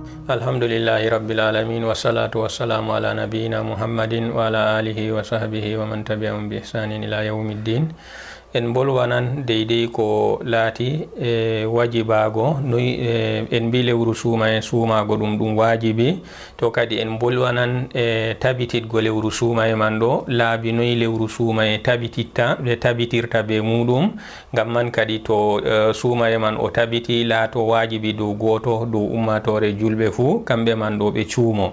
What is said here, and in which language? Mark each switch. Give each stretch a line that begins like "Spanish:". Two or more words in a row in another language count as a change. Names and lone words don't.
Arabic: الحمد لله رب العالمين والصلاة والسلام على نبينا محمد وعلى آله وصحبه ومن تبعهم بإحسان إلى يوم الدين.
Fula: En bolwanan deydey ko laati wajibago noy en mbi lewru suuma e suumago ɗum wajibi, to kadi en bolwanan tabititgo lewru suuma e man ɗo laabi noy lewru suuma e tabitirta be muɗum, ngam man kadi to suuma e man o tabiti laato wajibi dow goto dow ummatore julɓe fuu kamɓe man ɗo ɓe cuumo.